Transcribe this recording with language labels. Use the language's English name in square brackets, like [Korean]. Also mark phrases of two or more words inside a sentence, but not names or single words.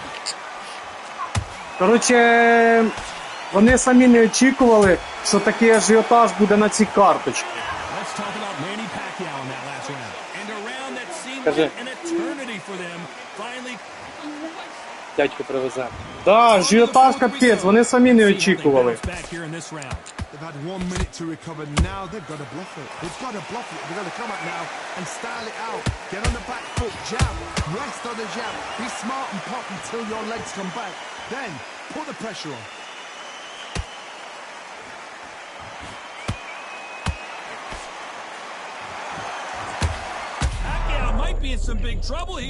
[Ukrainian] Коротше, вони самі не очікували, що такий ажіотаж буде на цій карточці. Кажи. Дядько привезе. Да, ажіотаж капець, вони самі не очікували. [English] They've had 1 minute to recover. Now they've got to bluff it. They've got to bluff it. They've got to come out now and style it out. Get on the back foot, jab, rest on the jab. Be smart and pop until your legs come back. Then put the pressure on. Pacquiao might be in some big trouble here.